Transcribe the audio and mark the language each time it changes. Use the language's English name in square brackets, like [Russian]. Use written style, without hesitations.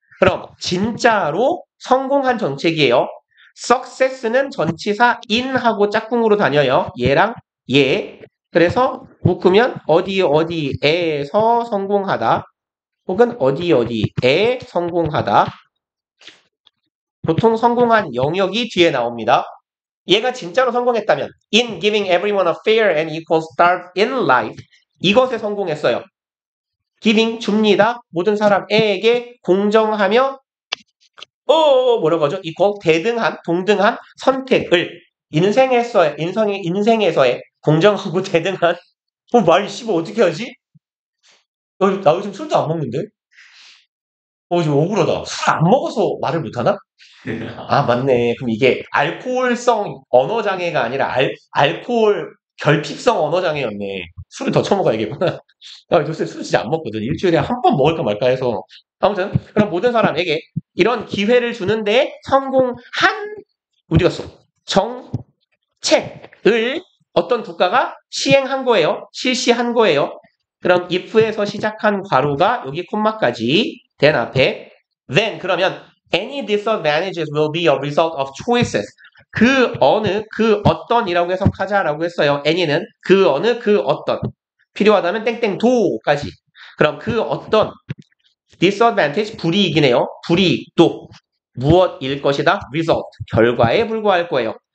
[Korean] 그럼 진짜로 성공한 정책이에요. success는 전치사 in하고 짝꿍으로 다녀요. 얘랑 얘. 그래서 묶으면 어디에서 성공하다 혹은 어디에 성공하다. 보통 성공한 영역이 뒤에 나옵니다. 얘가 진짜로 성공했다면 [English] in giving everyone a fair and equal start in life, [Korean] 이것에 성공했어요. giving 줍니다. 모든 사람에게 공정하며 뭐라고 하죠? equal 대등한, 동등한 선택을 인생에서의 공정하고 대등한 말 씨발 어떻게 하지? 나 요즘 술도 안 먹는데? 지금 억울하다. 술 안 먹어서 말을 못하나? 맞네. 그럼 이게 알코올성 언어장애가 아니라 알코올 결핍성 언어장애였네. 술을 더 처먹어야겠구나. 요새 술 진짜 안 먹거든. 일주일에 한 번 먹을까 말까 해서. 아무튼 그럼 모든 사람에게 이런 기회를 주는데 성공한 어디 갔어? 정책을 어떤 국가가 시행한 거예요. 실시한 거예요. 그럼 if에서 시작한 괄호가 여기 콤마까지 [English] then 앞에 then 그러면 any disadvantages will be a result of choices. [Korean] 그 어느 그 어떤이라고 해석하자라고 했어요. any는 그 어느 그 어떤 필요하다면 땡땡도까지. 그럼 그 어떤 disadvantage 불이익이네요. 불이익도 무엇일 것이다? result 결과에 불과할 거예요.